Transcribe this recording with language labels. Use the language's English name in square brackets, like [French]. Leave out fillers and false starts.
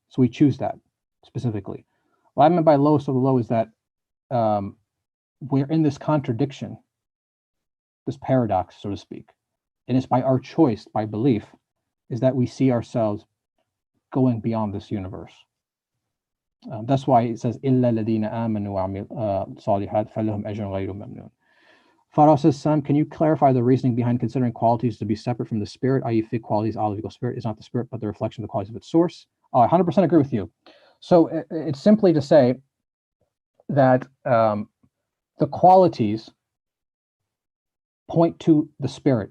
[English] So we choose that specifically. What I meant by lowest of the low is that we're in this contradiction, this paradox, so to speak. And it's by our choice, by belief, is that we see ourselves going beyond this universe. That's why it says, [Arabic] إِلَّا الَّذِينَ آمَنُوا وَعَمِلُوا الصَّالِحَاتِ فَلَهُمْ أَجْرٌ غَيْرُ مَمْنُونٍ. [English] Farah says, Sam, can you clarify the reasoning behind considering qualities to be separate from the spirit, i.e. fig qualities, olive equals spirit, is not the spirit, but the reflection of the qualities of its source? I 100% agree with you. So it's simply to say that the qualities point to the spirit.